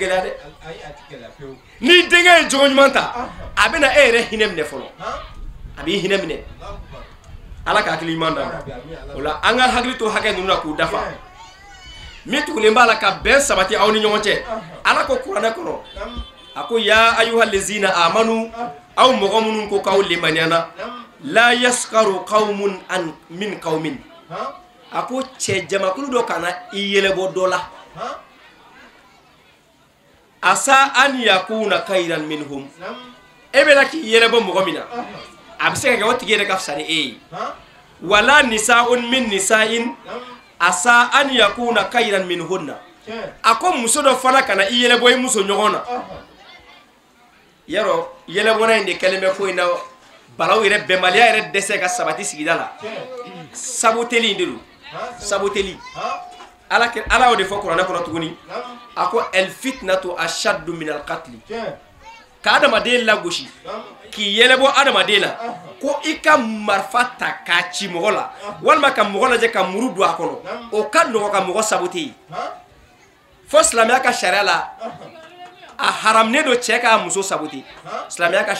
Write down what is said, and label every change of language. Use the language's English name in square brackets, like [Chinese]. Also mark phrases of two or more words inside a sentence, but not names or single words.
[Bambara] gɛlɛya dɛ n'i denkɛ ye jogo ɲuman ta a bɛna e yɛrɛ hinɛ minɛ fɔlɔ a b'i hinɛ minɛ ala ka hakili ɲuman d'a ma o la an ka hakili to hakɛ ninnu na k'u dafa min tugulen b'a la ka bɛn sabati aw ni ɲɔgɔn cɛ ala ko kuranɛ kɔnɔ a ko [Arabic] يا أيها الذين آمنوا [Bambara] aw mɔgɔ minnu ko k'aw limaniya la [Arabic] يسخر قوم أن من قوم [Bambara] a ko cɛ jamakulu dɔ kana i yɛlɛbɔ dɔ la [Arabic] عسى أن يكونوا خيرا منهم [Bambara] e bɛna k'i yɛlɛbɔ mɔgɔ min na a bɛ se ka kɛ o tigi yɛrɛ ka fisa ni e ye wala [Arabic] نساء من نساء عسى أن يكن خيرا منهن [Bambara] a ko muso dɔ fana kana i yɛlɛbɔ i muso ɲɔgɔn na yaro yɛlɛbɔna in de kɛlen bɛ ko in na balaw yɛrɛ bɛnbaliya yɛrɛ dɛsɛ ka sabati sigida la saboteli de don saboteli ala o de fɔ kuranɛ kɔnɔ tuguni a ko [Arabic] الفتنة أشد من القتل [Bambara] ka adamaden lagosi k'i yɛlɛbɔ adamaden na ko i ka marifa ta k'a ci mɔgɔ la walima ka mɔgɔ lajɛ ka muru don a kɔnɔ o ka nɔgɔ ka mɔgɔ sabote fo silamɛya ka sariya la a haramne do cɛ k'a muso sabote silamɛya ka